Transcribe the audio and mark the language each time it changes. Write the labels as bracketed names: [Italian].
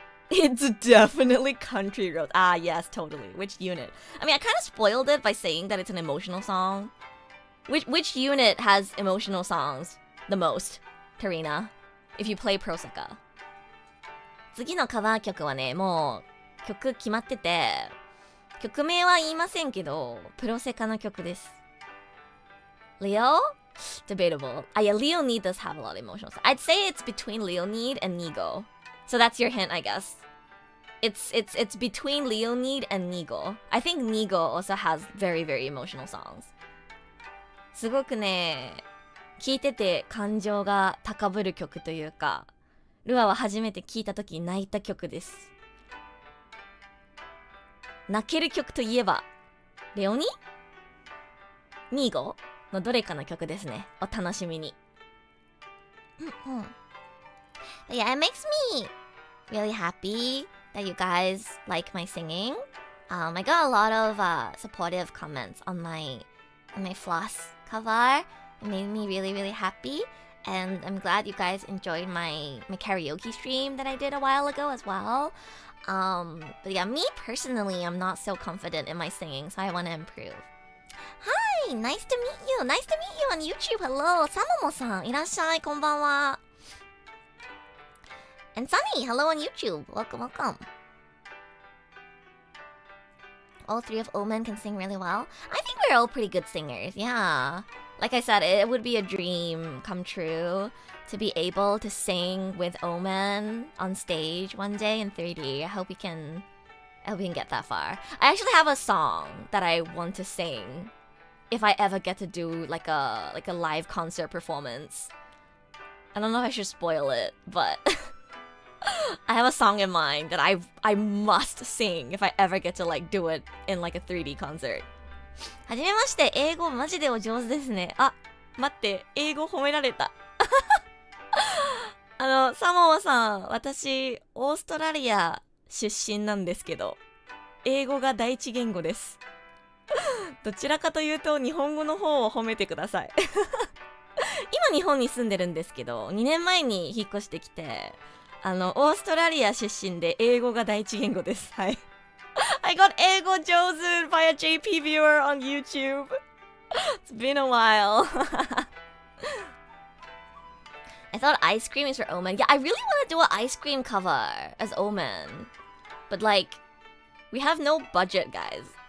[English] It's definitely country roads. Ah, yes, totally. Which unit? I mean, I kind of spoiled it by saying that it's an emotional song. Which unit has emotional songs the most, Tarina? If you play Proseka. [Japanese] 次のカバー曲はね、もう曲決まってて、曲名は言いませんけど、プロセカの曲です。 [English] Leo? Debatable. Yeah, Leonid does have a lot of emotional stuff. I'd say it's between Leonid and Nigo. So that's your hint, I guess. it's between Leonid and Nigo. I think Nigo also has very very emotional songs. [Japanese] すごくね、聴いてて感情が高ぶる曲というか、ルアは初めて聴いた時泣いた曲です。泣ける曲といえば、レオニ？ニーゴのどれかの曲ですね。お楽しみに。 [English] But yeah, it makes me really happy that you guys like my singing. I got a lot of supportive comments on my floss cover. It made me really really happy, and I'm glad you guys enjoyed my karaoke stream that I did a while ago as well. But yeah, me personally, I'm not so confident in my singing, so I want to improve. Hi, nice to meet you. Nice to meet you on YouTube. Hello, [Japanese] Samomo-san. いらっしゃい、こんばんは。 [English] And Sunny, hello on YouTube. Welcome, welcome. All three of OMEN can sing really well. I think we're all pretty good singers, yeah. Like I said, it would be a dream come true to be able to sing with OMEN on stage one day in 3D. I hope we can get that far. I actually have a song that I want to sing if I ever get to do like a live concert performance. I don't know if I should spoil it, but I have a song in mind that I must sing if I ever get to like do it in like a 3D concert. [Japanese] はじめまして、英語マジでお上手ですね。あ、待って、英語褒められた。サモアさん、私、オーストラリア出身なんですけど、英語が第一言語です。どちらかというと、日本語の方を褒めてください。今、日本に住んでるんですけど、2年前に引っ越してきて、オーストラリア出身で英語が第一言語です。はい。 [English] I got [Japanese] 英語上手 [English] by a JP viewer on YouTube. It's been a while. I thought ice cream is for OMEN. Yeah, I really want to do an ice cream cover as OMEN. But like, we have no budget, guys.